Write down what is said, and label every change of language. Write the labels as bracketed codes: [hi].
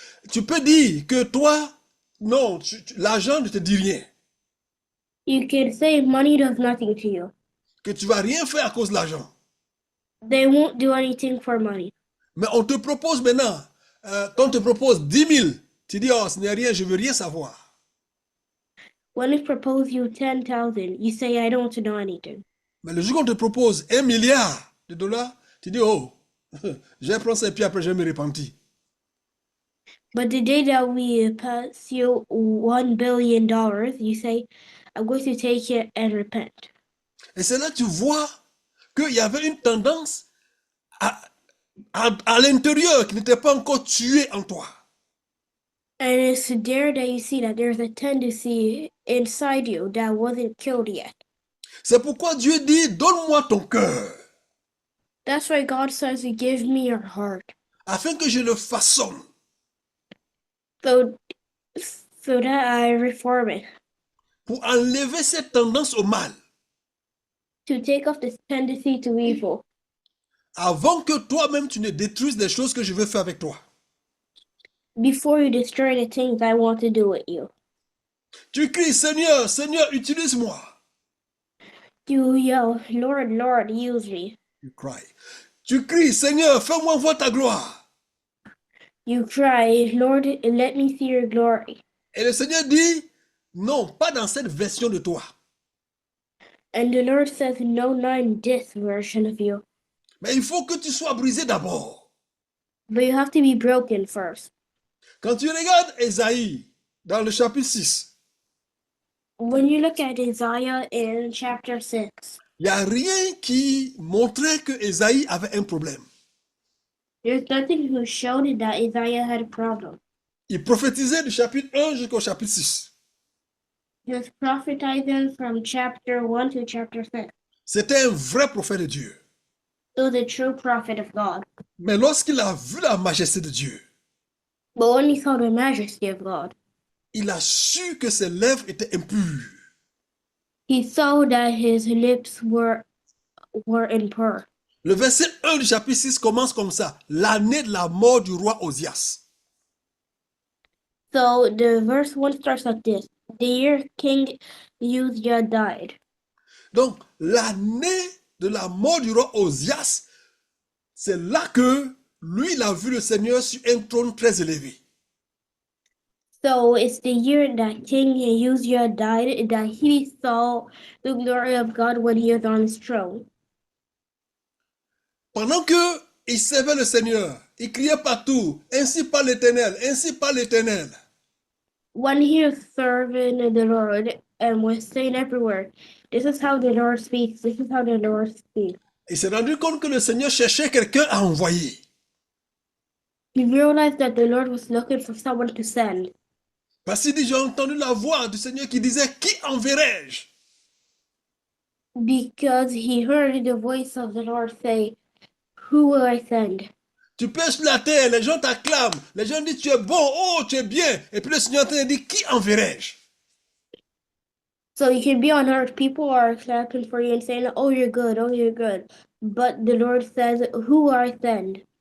[fr] Tu peux dire que toi, non, l'argent ne te dit rien. [en] You can say money does nothing to you. [fr] Que tu vas rien faire à cause de l'argent. [en] They won't do anything for money. [fr] Mais on te propose maintenant, quand on te propose 10 000, tu dis, oh, ce n'est rien, je veux rien savoir. [en] When they propose you 10,000, you say, I don't want to know anything. [fr] Mais le jour qu'on te propose $1 milliard, tu dis, oh, je vais prendre ça et puis après je vais me repentir. [en] But the day that we pass you $1 billion, you say, I'm going to take it and repent. [fr] Et c'est là que tu vois qu'il y avait une tendance à l'intérieur qui n'était pas encore tuée en toi. [en] And it's there that you see that there's a tendency inside you that wasn't killed yet. [fr] C'est pourquoi Dieu dit, donne-moi ton cœur, [en] That's why God says, give me your heart, [fr] afin que je le façonne. [en] so that I reform it. [fr] pour enlever cette tendance au mal, [en] to take off this tendency to evil, [fr] avant que toi-même tu ne détruises les choses que je veux faire avec toi. [en] before you destroy the things I want to do with you. [fr] Tu cries, Seigneur, Seigneur, utilise-moi. [en] You yell, Lord, Lord, use me. You cry. [fr] Tu cries, Seigneur, fais-moi voir ta gloire. [en] You cry, Lord, let me see your glory. [fr] Et le Seigneur dit, non, pas dans cette version de toi. [en] And the Lord says, no, not in this version of you. [fr] Mais il faut que tu sois brisé d'abord. [en] But you have to be broken first. [fr] Quand tu regardes Ésaïe dans le chapitre 6, [en] When you look at Isaiah in chapter 6, [fr] il n'y a rien qui montrait que Ésaïe avait un problème. [en] there's nothing who showed that Isaiah had a problem. [fr] Il prophétisait du chapitre 1 jusqu'au chapitre 6. [en] He was prophetizing from chapter 1 to chapter 6. [fr] C'était un vrai prophète de Dieu. [en] He was a true prophet of God. [fr] Mais lorsqu'il a vu la majesté de Dieu, [en] But when he saw the majesty of God, [fr] il a su que ses lèvres étaient impures. [en] he saw that his lips were impure. [fr] Le verset 1 du chapitre 6 commence comme ça. L'année de la mort du roi Osias. [en] So the verse 1 starts like this. The year King Uzziah died. [fr] Donc, l'année de la mort du roi Osias, c'est là que lui, il a vu le Seigneur sur un trône très élevé. [en] So it's the year that King Uzziah died that he saw the glory of God when he was on his throne. [fr] Pendant que il servait le Seigneur, il criait partout, ainsi parle l'Éternel, ainsi parle l'Éternel. [en] When he was serving the Lord and was saying everywhere, this is how the Lord speaks, this is how the Lord speaks. [fr] Il s'est rendu compte que le Seigneur cherchait quelqu'un à envoyer. [en] He realized that the Lord was looking for someone to send. [fr] Parce qu'il dit, j'ai entendu la voix du Seigneur qui disait, qui enverrai-je? [en] Because he heard the voice of the Lord say, who will I send? [fr] Tu pèches la terre, les gens t'acclament, les gens disent, tu es bon, oh, tu es bien. Et puis le Seigneur te dit, qui enverrai-je? [en] So you can be on earth, people are clapping for you and saying, oh, you're good, oh, you're good. But the Lord says, who will I send?